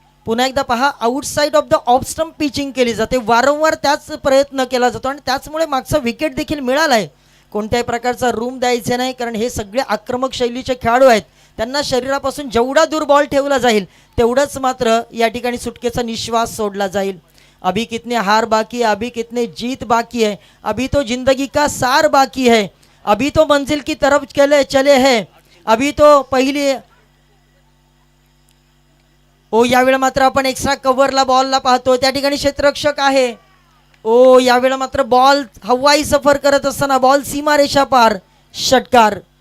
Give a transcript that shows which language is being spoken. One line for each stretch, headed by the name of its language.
Marathi: पुन्हा एकदा पहा, outside of the off stump pitching केली जाते. वारंवार त्याच प्रयत्न केला जातो आणि त्याचमुळे मागचा विकेट देखील मिळालाय. कोणत्याही प्रकारचा रूम द्यायचा नाही, कारण हे सगळे आक्रमक शैलीचे खेळाडू आहेत. त्यांना शरीरापासून जेवढा दूर बॉल ठेवला जाईल तेवढंच मात्र या ठिकाणी सुटकेचा निश्वास सोडला जाईल.
Hindi: अभी कितने हार बाकी है, अभी कितने जीत बाकी है, अभी तो जिंदगी का सार बाकी है, अभी तो मंजिल की तरफ चले हैं, अभी तो पहिली.
Marathi: ओ यावेळी मात्र आपण एक्स्ट्रा कव्हरला बॉलला पाहतो. त्या ठिकाणी क्षेत्ररक्षक आहे. ओ यावेळी मात्र बॉल हवाई सफर करत असताना बॉल सीमारेषा पार. षटकार.